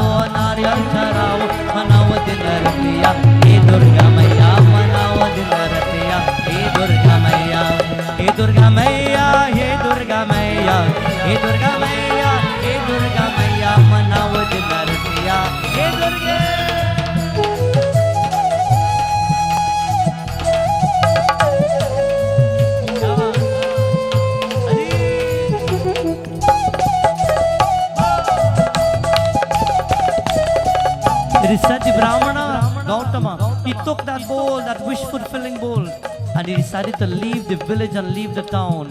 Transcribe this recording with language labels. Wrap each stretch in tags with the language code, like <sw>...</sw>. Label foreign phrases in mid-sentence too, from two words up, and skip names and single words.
<bho>नारियल चरावो मनाओ दिन रतिया हे दुर्गा मैया मनाओ दिन रतिया हे दुर्गा मैया हे दुर्गा मैया हे दुर्गा मैया हे दुर्गा मैया हे दुर्गा मैया मनाओ दिन रतिया हे दुर्गे</bho> <en>It is said the Brahmana Gautama, he took that bowl, that wish-fulfilling bowl, and he decided to leave the village and leave the town.</en>